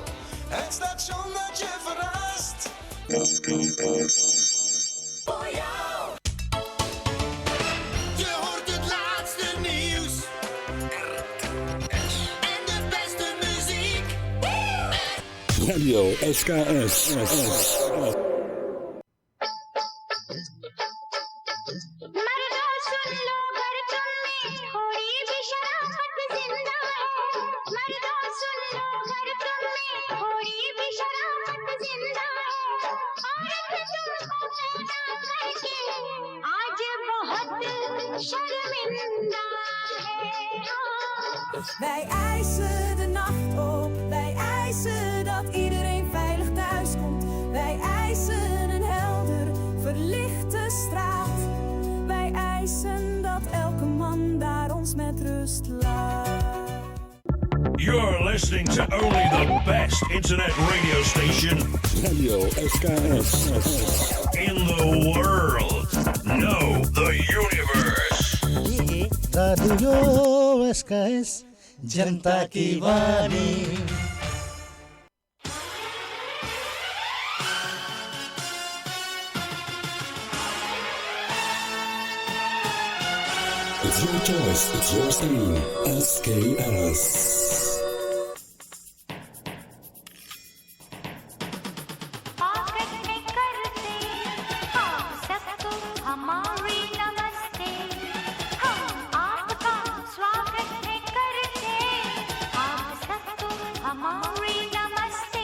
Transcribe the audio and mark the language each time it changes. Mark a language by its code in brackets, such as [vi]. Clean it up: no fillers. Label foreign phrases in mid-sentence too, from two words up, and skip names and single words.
[nl] Het station dat je verrast. Voor jou. Je hoort het laatste nieuws. En de beste muziek. Radio SKS. [hi] मर्दों सुन लो घर तुम में थोड़ी भी शराफत जिंदा है। मर्दों सुन लो घर तुम में थोड़ी भी शराफत जिंदा है। औरत तुमको पैदा करके आज बहुत शर्मिंदा है। [nl] Wij eisen de nacht op, wij eisen dat iedereen veilig thuis komt. Wij eisen een helder, verlichte straat. Wij eisen dat elke man daar ons met rust laat. [en] You're listening to only the best internet radio station Radio SKS. in the world. No, the universe. [hi] Radio SKS जनता की वाणी। [en] It's your choice. It's your scene. SKS. [hi] आकट करते आप सबको हमारी नमस्ते। हम आपका स्वागत करते आप सबको हमारी नमस्ते।